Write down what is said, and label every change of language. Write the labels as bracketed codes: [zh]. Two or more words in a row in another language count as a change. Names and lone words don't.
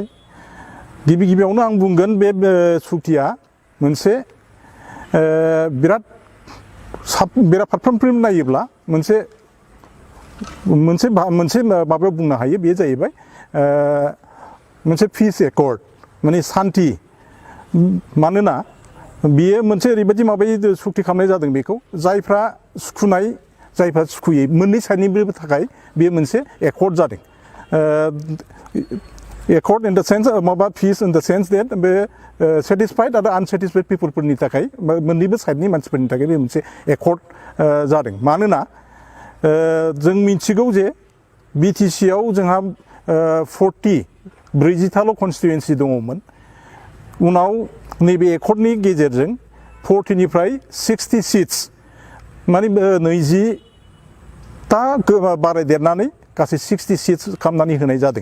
[brx] गिबियावनो आं बुंगोन बे सुक्तिया मोनसे बिराद फारफ्रोमफ्रोम नायोब्ला मोनसे माबायाव बुंनो हायो। बेयो जाहैबाय मोनसे [en] peace accord, [brx] माने शान्ति। मानोना बियो मोनसे ओरैबायदि माबायै सुक्ति खालामनाय जादों बेखौ जायफ्रा सुखुनाय जायफ्रा सुखुयै मोननै साइडनिबो थाखाय बेयो मोनसे एकर्ड जादों। [en] Accord in the sense [brx] माबा [en] peace in the sense that [brx] बे satisfied आरो [en] unsatisfied people [brx] फोरनि थाखाय मोननैबो साइडनि मानसिफोरनि थाखाय बे मोनसे accord जादों। मानोना जों मिथिगौ जे BTC आव जोंहा 40 कन्स्टिटुएन्सि दङमोन। उनाव नैबे एकर्डनि गेजेरजों 40 निफ्राय 60 सीट्स माने 20 ता बारायदेरनानै गासै 60 सीट्स खालामनानै होनाय जादों।